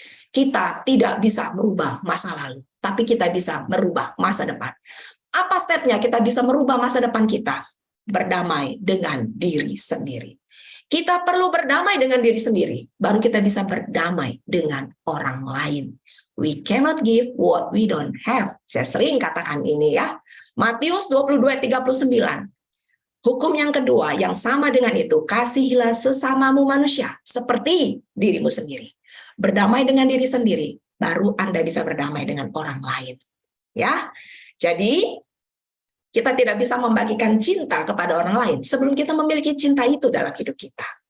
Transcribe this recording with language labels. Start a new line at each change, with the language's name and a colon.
Indonesian: Kita tidak bisa merubah masa lalu, tapi kita bisa merubah masa depan. Apa stepnya kita bisa merubah masa depan kita? Berdamai dengan diri sendiri. Kita perlu berdamai dengan diri sendiri, baru kita bisa berdamai dengan orang lain.
English: We cannot give what we don't have.
Indonesian: Saya sering katakan ini ya. Matius 22:39. Hukum yang kedua yang sama dengan itu, kasihilah sesamamu manusia seperti dirimu sendiri. Berdamai dengan diri sendiri, baru Anda bisa berdamai dengan orang lain. Ya, jadi kita tidak bisa membagikan cinta kepada orang lain sebelum kita memiliki cinta itu dalam hidup kita.